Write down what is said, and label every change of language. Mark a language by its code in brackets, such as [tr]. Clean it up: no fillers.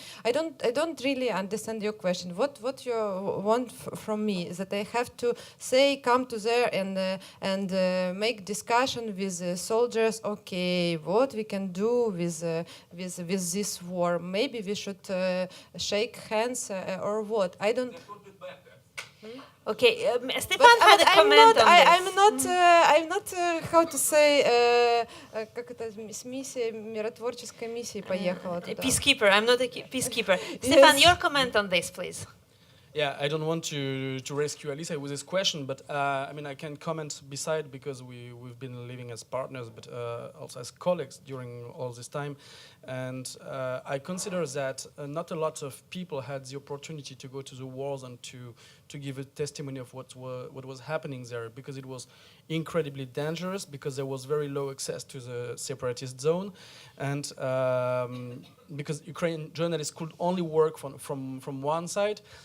[en] I don't really understand your question. What you want from me is that I have to say, come to there and make discussion with soldiers, okay, what we can do with this war? Maybe we should shake hands or what? I don't. Okay, Stefan had a comment on this. I'm not how to say, [ru] как это с миссией, миротворческой миссией поехала туда. [en] Peacekeeper, I'm not a peacekeeper. Stefan, your comment on this, please. Yeah, I don't want to rescue Alisa with this question, but I mean, I can comment beside because we've been living as partners, but also as colleagues during all this time. And I consider that not a lot of people had the opportunity to go to the wars and to give a testimony of what was happening there, because it was incredibly dangerous, because there was very low access to the separatist zone, and because Ukrainian journalists could only work from one side.